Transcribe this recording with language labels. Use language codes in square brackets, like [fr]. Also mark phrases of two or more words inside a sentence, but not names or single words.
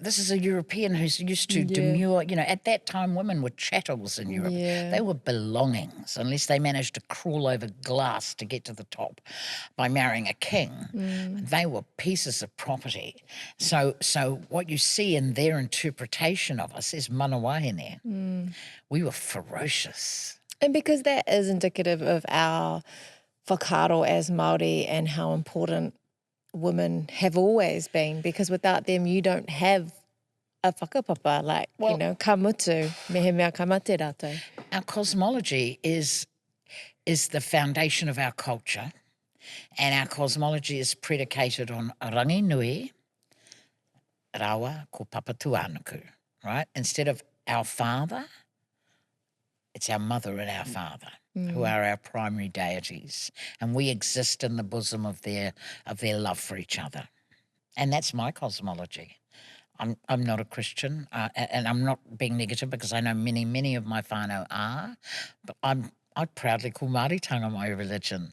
[en] This is a European who's used to demure. You know, at that time, women were chattels in Europe. Yeah. They were belongings, unless they managed to crawl over glass to get to the top by marrying a king. They were pieces of property. So what you see in their interpretation of us is [mi] mana wahine. [en] We were ferocious. And because that is indicative of our whakaaro as Māori and how important women have always been, because without them you don't have a whakapapa, like, [mi] ka mutu, mehe mea ka mate rātou. [en] Our cosmology is the foundation of our culture, and our cosmology is predicated on [mi] rangi nui, rawa, ko papa tuanuku, [en] right? Instead of our father, it's our mother and our father who are our primary deities, and we exist in the bosom of their love for each other. And that's my cosmology. I'm not a Christian, and I'm not being negative because I know many of my whānau are, but I'd proudly call Māoritanga my religion.